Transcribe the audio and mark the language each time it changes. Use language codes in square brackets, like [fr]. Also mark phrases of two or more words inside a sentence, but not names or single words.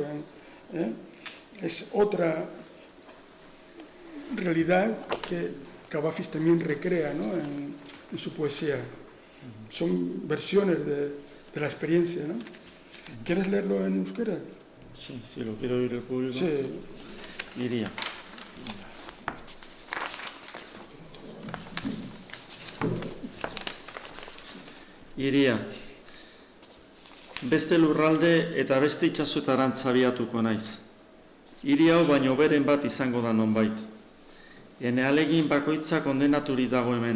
[es] Es otra realidad que Kavafis también recrea, ¿no? en su poesía. Son versiones de la experiencia, ¿no? ¿Quieres leerlo en euskera? Sí, si lo quiero oír el público. Sí. Iría. [eu] Iria, beste lurralde eta beste itsasotarantz abiatuko naiz. Hiri hau baino beren bat izango da nonbait. Ene alegin bakoitza kondenaturi dago hemen.